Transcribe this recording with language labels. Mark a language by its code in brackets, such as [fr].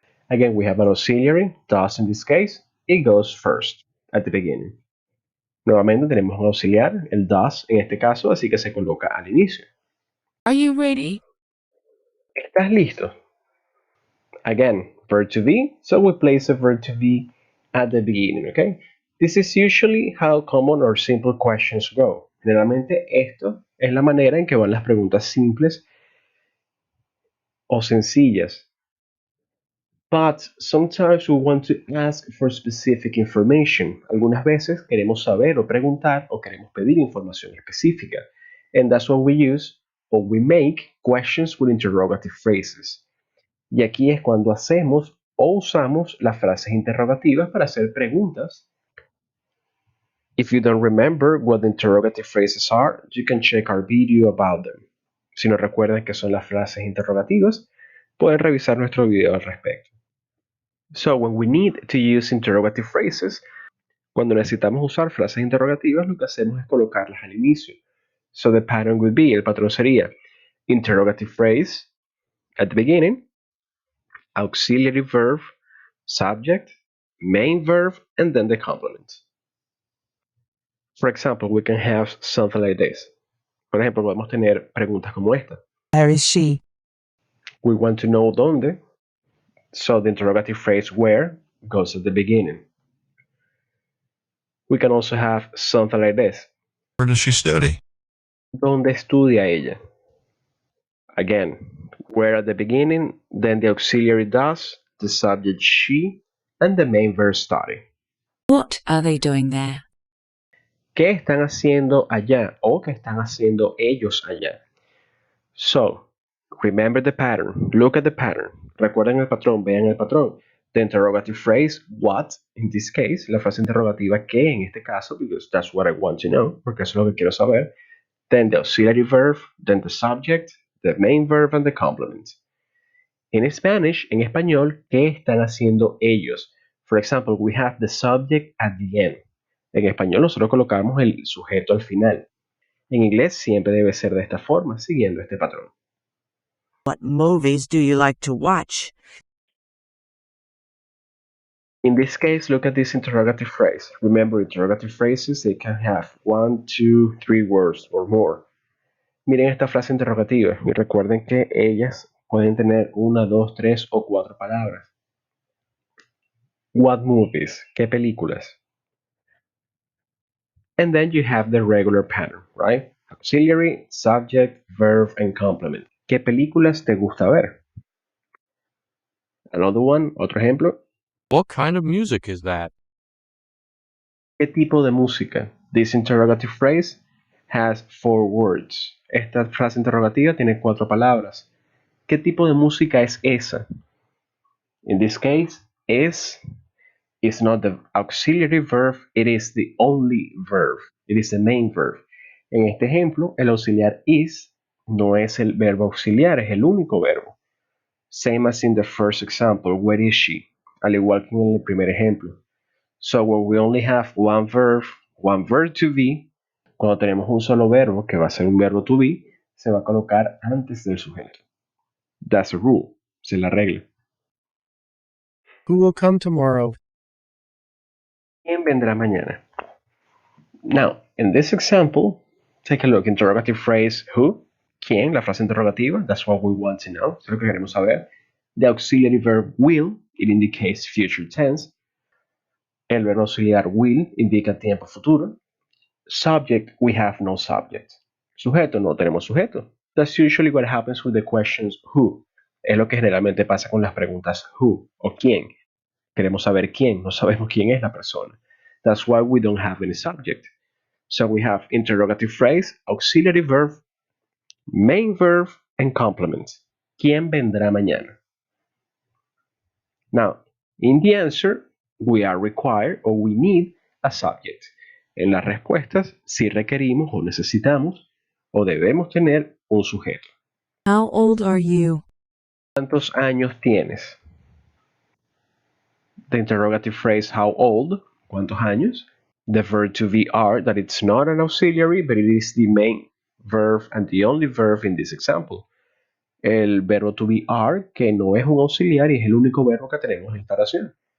[en] Again, we have an auxiliary, does in this case. It goes first, at the beginning. [es] Nuevamente tenemos un auxiliar, el does en este caso, así que se coloca al inicio. [en] Are you ready? [es] ¿Estás listo? [en] Again, verb to be, so we place a verb to be at the beginning, okay? This is usually how common or simple questions go. [es] Generalmente esto es la manera en que van las preguntas simples o sencillas. [en] But sometimes we want to ask for specific information. [es] Algunas veces queremos saber o preguntar o queremos pedir información específica. [en] And that's what we use or we make questions with interrogative phrases. [es] Y aquí es cuando hacemos o usamos las frases interrogativas para hacer preguntas. [en] If you don't remember what the interrogative phrases are, you can check our video about them. [es] Si no recuerdan qué son las frases interrogativas, pueden revisar nuestro video al respecto. [en] So when we need to use interrogative phrases, [es] cuando necesitamos usar frases interrogativas, lo que hacemos es colocarlas al inicio. [en] So the pattern would be, [es] el patrón sería [en] interrogative phrase at the beginning, auxiliary verb, subject, main verb, and then the complement. For example, we can have something like this. [es] Por ejemplo, podemos tener preguntas como esta. [en] Where is she? We want to know dónde. So the interrogative phrase where goes at the beginning. We can also have something like this. Where does she study? [es] ¿Dónde estudia ella? [en] Again, where at the beginning, then the auxiliary does, the subject she, and the main verb study. What are they doing there? [es] ¿Qué están haciendo allá o qué están haciendo ellos allá? [en] So, remember the pattern. Look at the pattern. [es] Recuerden el patrón, vean el patrón. [en] The interrogative phrase, what, in this case, [es] la frase interrogativa, que en este caso, [en] because that's what I want to know, [es] porque eso es lo que quiero saber. [en] Then the auxiliary verb, then the subject, the main verb, and the complement. [es] En Spanish, en español, ¿qué están haciendo ellos? [en] For example, we have the subject at the end. [es] En español nosotros colocamos el sujeto al final. En inglés siempre debe ser de esta forma, siguiendo este patrón. [en] What movies do you like to watch? In this case, look at this interrogative phrase. Remember, interrogative phrases, they can have 1, 2, 3 words or more. [es] Miren esta frase interrogativa y recuerden que ellas pueden tener 1, 2, 3 o 4 palabras. [en] What movies? [es] ¿Qué películas? [en] And then you have the regular pattern, right? Auxiliary, subject, verb, and complement. [es] ¿Qué películas te gusta ver? [en] Another one, [es] otro ejemplo. [en] What kind of music is that? [es] ¿Qué tipo de música? [en] This interrogative phrase has 4 words. [es] Esta frase interrogativa tiene 4 palabras. ¿Qué tipo de música es esa? [en] In this case, is not the auxiliary verb, it is the only verb. It is the main verb. [es] En este ejemplo, el auxiliar is no es el verbo auxiliar, es el único verbo. [en] Same as in the first example, where is she? [es] Al igual que en el primer ejemplo. [en] So when we only have one verb to be, cuando tenemos un solo verbo, que va a ser un verbo to be, se va a colocar antes del sujeto. That's a rule. Es la regla. Who will come tomorrow? [es] ¿Quién vendrá mañana? [en] Now, in this example, take a look. Interrogative phrase, who? [es] ¿Quién? La frase interrogativa. [en] That's what we want to know. [es] Es lo que queremos saber. [en] The auxiliary verb will, it indicates future tense. [es] El verbo auxiliar will indica tiempo futuro. [en] Subject, we have no subject. [es] Sujeto, no tenemos sujeto. [en] That's usually what happens with the questions who. [es] Es lo que generalmente pasa con las preguntas who o quién. Queremos saber quién, no sabemos quién es la persona. [en] That's why we don't have any subject. So we have interrogative phrase, auxiliary verb, main verb, and complement. [es] ¿Quién vendrá mañana? [en] Now, in the answer, we are required or we need a subject. [es] En las respuestas, si requerimos o necesitamos o debemos tener un sujeto. [en] How old are you? [es] ¿Cuántos años tienes? [en] The interrogative phrase, how old? [es] ¿Cuántos años? [en] The verb to be are, that it's not an auxiliary, but it is the main verb and the only verb in this example. [es] El verbo to be are, que no es un auxiliar y es el único verbo que tenemos en esta oración.